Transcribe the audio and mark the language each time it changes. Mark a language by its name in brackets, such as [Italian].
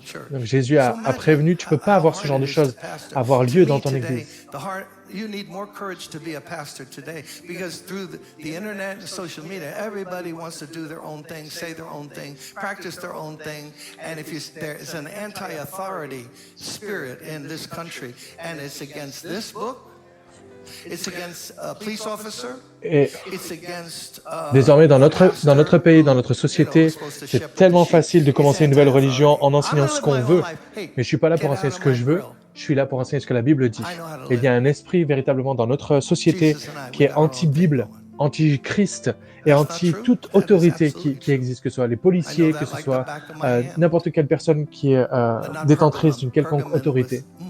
[French] Donc Jésus a prévenu, tu ne peux pas avoir ce genre de choses avoir lieu dans ton église. [English] You need more courage to be a pastor today because through the internet and social media, everybody wants to do their own thing, say their own thing, practice their own thing. And if there is an anti-authority spirit in this country, and it's against this book, it's against a police officer, it's against, [French] désormais, dans notre pays, dans notre société, c'est tellement facile de commencer une nouvelle religion en enseignant ce qu'on veut. Mais je ne suis pas là pour enseigner ce que je veux. Je suis là pour enseigner ce que la Bible dit. Et il y a un esprit véritablement dans notre société qui est anti-Bible. anti-Christ et anti toute autorité qui existe, que ce soit les policiers, que ce soit n'importe quelle personne qui est détentrice d'une quelconque autorité.